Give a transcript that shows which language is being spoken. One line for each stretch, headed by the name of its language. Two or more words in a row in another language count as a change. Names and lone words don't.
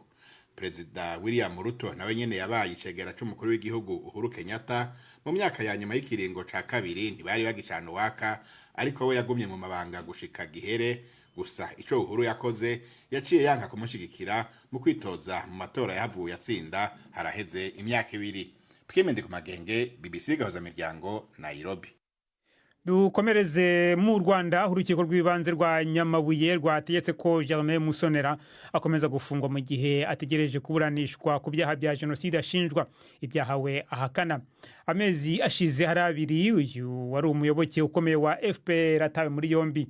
Rundi: Perezida William Ruto nawe nyene yabaye icegera c'umukuru w'igihugu Uhuru Kenyatta mu myaka ya nyuma y'ikiringo ca kabiri ntibari bagicana uwaka, ariko we yagumye mu mabanga gushika gihere. Gusa ico Uhuru yakoze yaciye yanka kumushigikira mu kwitoza mu matora yahavuye atsinda haraheze imyaka 2. Pwimende ku magenge, BBC gahuza miryango, Nairobi.
Kinyarwanda: Dukomereze mu Rwanda, urukiko rw'ibanze rwa Nyamabuye rwategetse ko Germain Musonera akomeza gufungwa mu gihe ategereje kuburanishwa ku byaha bya jenoside ashinjwa, ibyahawe ahakana. Amezi ashize hari 2 uyu wari umuyoboke ukomeye wa FPR atawe muri yombi.